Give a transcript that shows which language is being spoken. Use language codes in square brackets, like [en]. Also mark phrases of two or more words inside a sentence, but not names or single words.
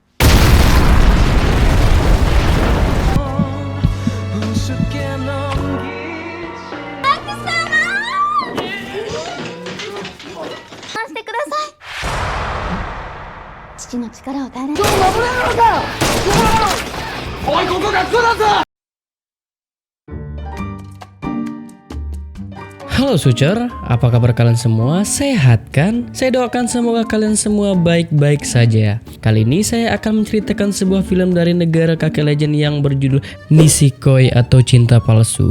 [ja] してください。父の力を頼れ。守れるのか。おい、ここ学校だぞ。 [id] Halo Sucer, apa kabar kalian semua? Sehat kan? Saya doakan semoga kalian semua baik-baik saja. Kali ini saya akan menceritakan sebuah film dari negara kakek legend yang berjudul Nisekoi atau Cinta Palsu.